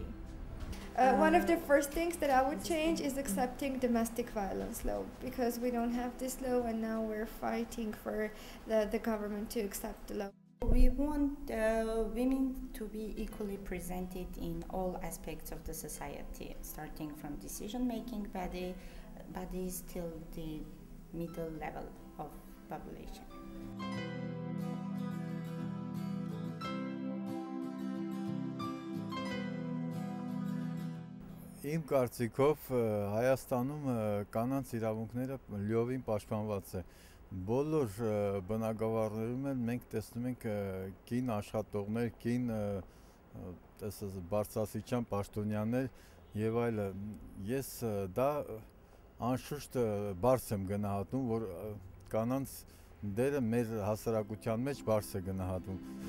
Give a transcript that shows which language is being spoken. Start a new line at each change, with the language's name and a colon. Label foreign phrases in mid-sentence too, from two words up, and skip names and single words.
English: One of the first things that I would change is accepting domestic violence law, because we don't have this law, and now we're fighting for the government to accept the law. We want women to be equally presented in all aspects of the society, starting from decision-making bodies till the middle level of population.
Armenian: Իմ կարծիքով Հայաստանում կանանց իրավունքները լիովին պաշտպանված է։ Բոլոր բնակավարներում մենք տեսնում ենք կին աշխատողներ, կին բարձրաստիճան պաշտոնյաներ եւ այլը։ Ես դա անշուշտ բարձր եմ գնահատում, որ կանանց դերը մեր հասարակության մեջ բարձր է գնահատվում։